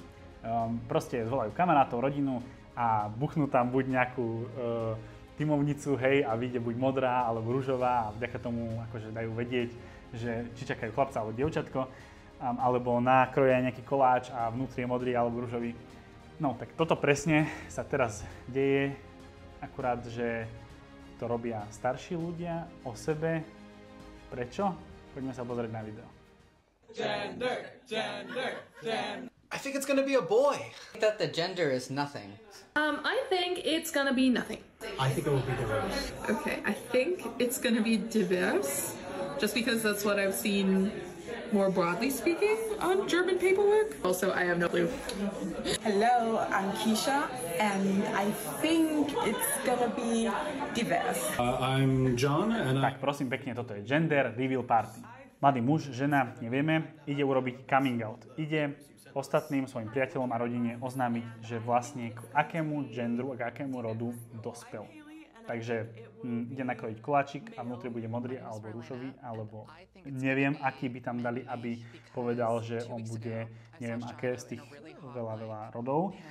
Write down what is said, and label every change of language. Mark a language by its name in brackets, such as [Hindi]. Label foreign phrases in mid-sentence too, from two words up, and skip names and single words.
[Slovak] Proste zvolajú kamarátov, rodinu a buchnú tam buď nejakú tímovnicu, hej, a vyjde buď modrá alebo ružová a vďaka tomu akože dajú vedieť, že či čakajú chlapca alebo dievčatko, alebo nakroja nejaký koláč a vnútri je modrý alebo ružový. No, tak toto presne sa teraz deje, akurát, že to robia starší ľudia o sebe. Prečo? Poďme sa pozrieť na video. [English] Gender, gender, gender. I think it's gonna be a boy. That the gender is nothing. I think it's gonna be nothing. I think it will be diverse. Okay, I think it's gonna be diverse, just because that's what I've seen more broadly speaking on German paperwork. Also, I have no clue. Hello, I'm Keisha, and I think it's gonna be diverse. I'm John, and [Slovak] Tak prosím pekne, toto je [English] gender reveal party. [Slovak] Mladý muž, žena, nevieme, ide urobiť [English] coming out. [Slovak] Ide ostatným svojim priateľom a rodine oznámiť, že vlastne k akému gendru a k akému rodu dospel. Takže ide nakrojiť koláčik a vnútri bude modrý alebo ružový, alebo neviem, aký by tam dali, aby povedal, že on bude, neviem aké z tých veľa rodov.